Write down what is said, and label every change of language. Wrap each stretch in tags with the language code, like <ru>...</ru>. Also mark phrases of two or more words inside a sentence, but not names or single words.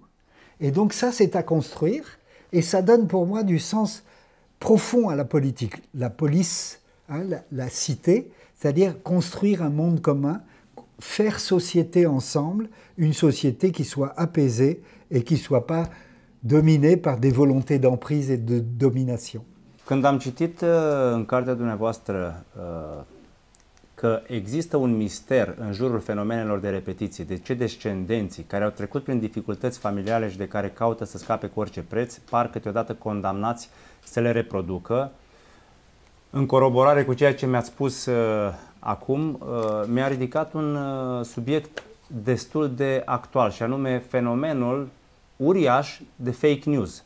<fr>Et donc ça c'est à construire et ça donne pour moi du sens profond à la politique. La police, la cité, c'est-à-dire construire un monde commun, faire société ensemble, une société qui soit apaisée et qui ne soit pas dominée par des volontés d'emprise et de domination.</fr> <ro>Când am citit în cartea dumneavoastră că există un mister în jurul fenomenelor de repetiție, de ce descendenții care au trecut prin dificultăți familiale și de care caută să scape cu orice preț, par câteodată condamnați să le reproducă, în coroborare cu ceea ce mi-ați spus acum, mi-a ridicat un subiect destul de actual, și anume fenomenul uriaș de</ro> <en>fake news.</en>